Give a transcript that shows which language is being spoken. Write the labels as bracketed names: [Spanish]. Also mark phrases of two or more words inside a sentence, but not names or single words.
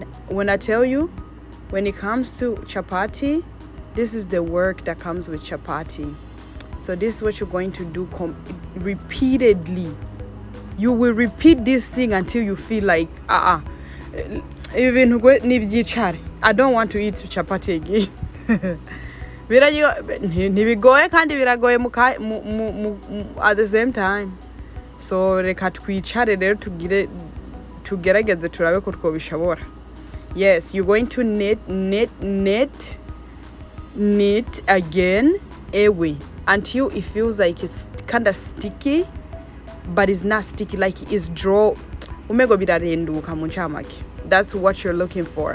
[English] When I tell you, when it comes to chapati, this is the work that comes with chapati. So this is what you're going to do repeatedly. You will repeat this thing until you feel like even I don't want to eat chapati again. [Rundi] Nibigoye kandi biragoye [English] at the same time. [Rundi] So reka twicare rero tugerageze turabe ko twobishobora. [English] Yes, you're going to knit again away until it feels like it's kind of sticky, but it's not sticky, like it's draw. That's what you're looking for.